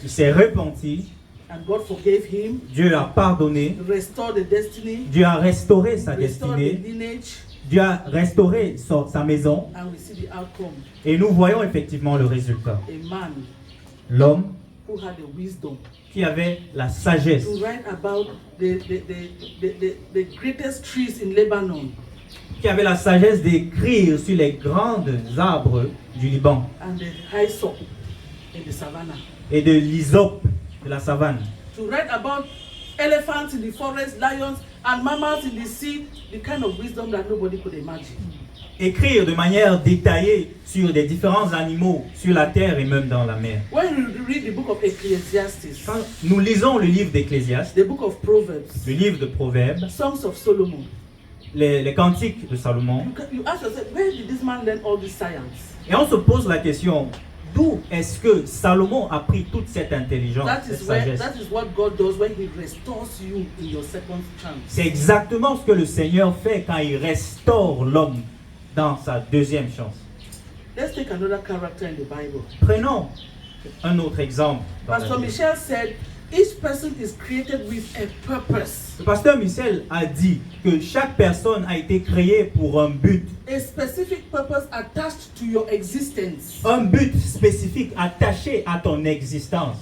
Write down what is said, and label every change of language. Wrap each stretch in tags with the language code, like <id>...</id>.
<fr>il s'est repenti,</fr> <en>and God forgave him,</en> <fr>Dieu l'a pardonné,</fr> <en>restored the destiny,</en> <fr>Dieu a restauré sa</fr> <en>restored the</en> <fr>destinée,</fr> <en>lineage,</en> <fr>Dieu a restauré sa maison,</fr> <en>and we see the outcome.</en> <fr>et nous voyons effectivement le résultat.</fr> <en>A man</en> <fr>L'homme</fr> <en>who had the wisdom</en> <fr>qui avait la sagesse,</fr> <en>to write about the greatest trees in Lebanon</en> <fr>qui avait la sagesse d'écrire sur les grands arbres du Liban</fr> <en>and the hyssop in the savannah.</en> <fr>et de l'hysope de la savane.</fr> <en>To write about elephants in the forest, lions and mammals in the sea, the kind of wisdom that nobody could imagine.</en> <fr>Écrire de manière détaillée sur des différents animaux sur la terre et même dans la mer.</fr> <en>When you read the book of Ecclesiastes,</en> <fr>Quand nous lisons le livre d'Ecclésiaste,</fr> <en>the book of Proverbs,</en> <fr>le livre de Proverbes,</fr> <en>Songs of Solomon,</en> <fr>les cantiques de Salomon,</fr> <en>you ask yourself, where did this man learn all this science?</en> <fr>et on se pose la question, d'où est-ce que Salomon a pris toute cette intelligence, cette sagesse?</fr> <en>That is what God does when He restores you in your second chance.</en> <fr>C'est exactement ce que le Seigneur fait quand il restaure l'homme dans sa deuxième chance.</fr> <en>Let's take another character in the Bible.</en> <fr>Prenons un autre exemple. dans la</fr> <en>Pastor</en> <fr>Bible.</fr> <en>Michel said, each person is created with a purpose,</en> <fr>Le pasteur Michel a dit que chaque personne a été créée pour un but.</fr> <en>a specific purpose attached to your existence.</en> <fr>Un but spécifique attaché à ton existence.</fr>